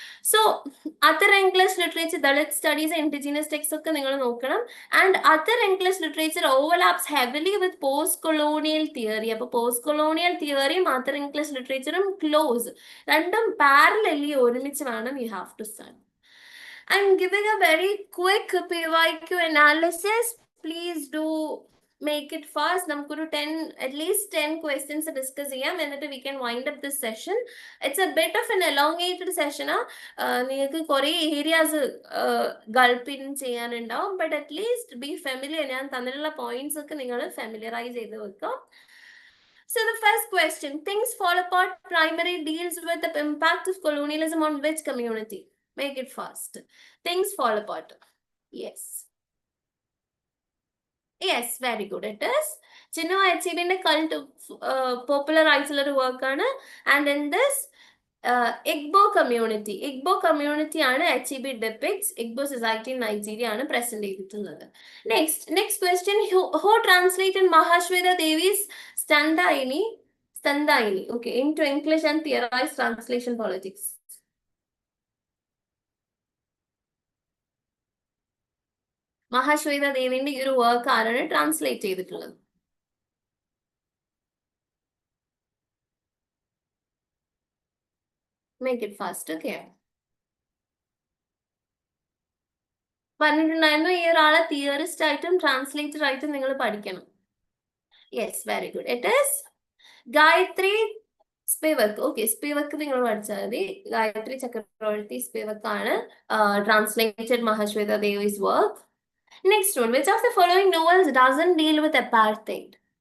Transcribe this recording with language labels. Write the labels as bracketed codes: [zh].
[ml] So other English literature, Dalit studies, indigenous text ഒക്കെ നിങ്ങൾ നോക്കണം. [en] And other English literature overlaps heavily with post colonial theory. [ml] അപ്പൊ post colonial തിയറിയും other English ലിറ്ററേച്ചറും close, രണ്ടും parallelly ഒരുമിച്ച് വേണം [en] You have to study. I'm giving a very quick PYQ analysis. Please do make it fast. [ml] നമുക്കൊരു 10, [en] at least 10 questions discuss ചെയ്യാം, എന്നിട്ട് we can wind up this session. It's a bit of an elongated session. [ml] നിങ്ങൾക്ക് കുറേ areas ഗൾപ്പിൻ ചെയ്യാനുണ്ടാവും, [en] But at least be familiar. [ml] ഞാൻ തന്നിട്ടുള്ള points ഒക്കെ നിങ്ങൾ familiarise ചെയ്ത് വെക്കാം. [en] So the first question, things fall apart primary deals with the impact of colonialism on which community? Make it fast. Things fall apart. Yes. Yes, very good. It is. [ml] Chinno Achebe cult popular ആയിട്ടുള്ള വർക്കാണ്. [en] And in this Igbo community ആണ് HEB depicts. Igbo society in Nigeria [ml] ആണ് present ചെയ്തിട്ടുള്ളത്. [en] Next question, who translated Mahashweta Devi's Standaini, okay, into English and theorized translation politics? [ml] Mahasweta ദേവിന്റെ ഈ ഒരു work ആരാണ് translate ചെയ്തിട്ടുള്ളത്? [en] Make it fast. [ml] Okay, പറഞ്ഞിട്ടുണ്ടായിരുന്നു ഈ ഒരാളെ തിയറിസ്റ്റ് ആയിട്ടും ട്രാൻസ്ലേറ്റർ ആയിട്ടും നിങ്ങൾ പഠിക്കണം. [en] Yes, very good. It is Gayatri Spivak. [ml] Okay, Spivak നിങ്ങൾ പഠിച്ചാൽ മതി. ഗായത്രി ചക്രവർത്തി സ്പിവക് ആണ് translated Mahasweta ദേവി's work. [en] Next one, which of the following novels doesn't deal with apartheid?